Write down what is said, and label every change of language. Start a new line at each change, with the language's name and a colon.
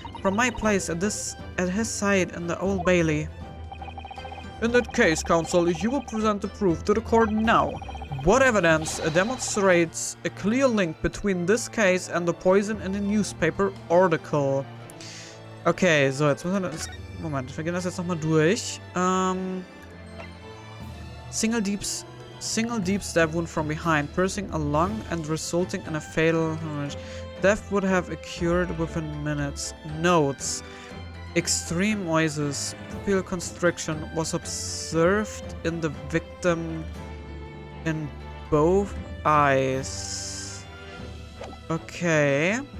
English: From my place at his side in the Old Bailey. In that case, counsel, you will present the proof to the court now. What evidence demonstrates a clear link between this case and the poison in the newspaper article?
German: Okay, so jetzt müssen wir das... Moment, wir gehen das jetzt nochmal durch.
English: Single deep stab wound from behind, piercing a lung and resulting in a fatal hemorrhage. Death would have occurred within minutes. Notes. Extreme noises. Pupil constriction was observed in the victim in both eyes. Okay.